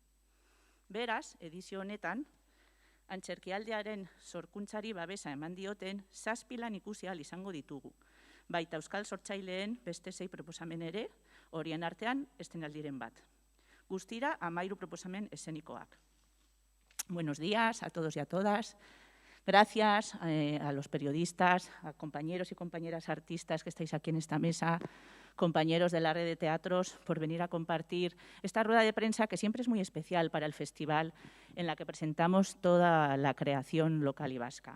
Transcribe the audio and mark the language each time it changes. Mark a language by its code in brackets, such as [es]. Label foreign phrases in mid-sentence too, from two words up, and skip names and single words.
[eu] Beraz, edizio honetan, antzerkialdiaren sorkuntzari babesa eman dioten 7 lan ikusi ahal izango ditugu. Baita euskal sortzaileen beste 6 proposamen ere, horien artean estenaldiren bat. Guztira, 13 proposamen eszenikoak. [es] Buenos días a todos y a todas. Gracias a los periodistas, a compañeros y compañeras artistas que estáis aquí en esta mesa, compañeros de la red de teatros, por venir a compartir esta rueda de prensa que siempre es muy especial para el festival, en la que presentamos toda la creación local y vasca.